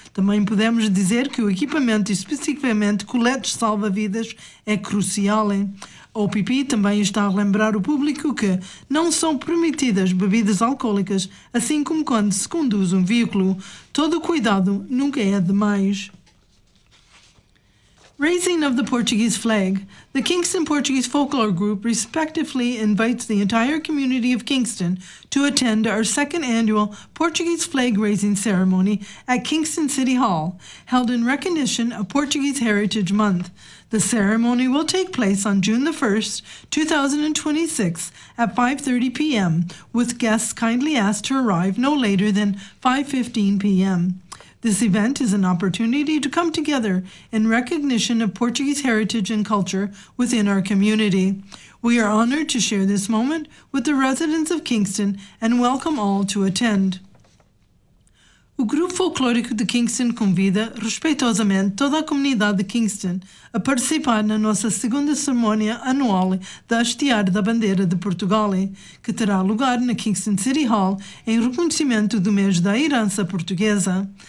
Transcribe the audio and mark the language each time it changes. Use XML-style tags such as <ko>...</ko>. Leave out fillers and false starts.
<pt>Também podemos dizer que o equipamento, especificamente coletes salva-vidas, é crucial. A OPP também está a lembrar o público que não são permitidas bebidas alcoólicas, assim como quando se conduz um veículo. Todo cuidado nunca é demais.</pt> <en>Raising of the Portuguese flag. The Kingston Portuguese Folklore Group respectfully invites the entire community of Kingston to attend our second annual Portuguese flag raising ceremony at Kingston City Hall, held in recognition of Portuguese Heritage Month. The ceremony will take place on June 1st, 2026 at 5:30 p.m., with guests kindly asked to arrive no later than 5:15 p.m. This event is an opportunity to come together in recognition of Portuguese heritage and culture within our community. We are honored to share this moment with the residents of Kingston and welcome all to attend.</en> <pt>O Grupo Folclórico de Kingston convida respeitosamente toda a comunidade de Kingston a participar na nossa segunda cerimónia anual da hastear da bandeira de Portugal, que terá lugar na Kingston City Hall em reconhecimento do mês da herança portuguesa.</pt>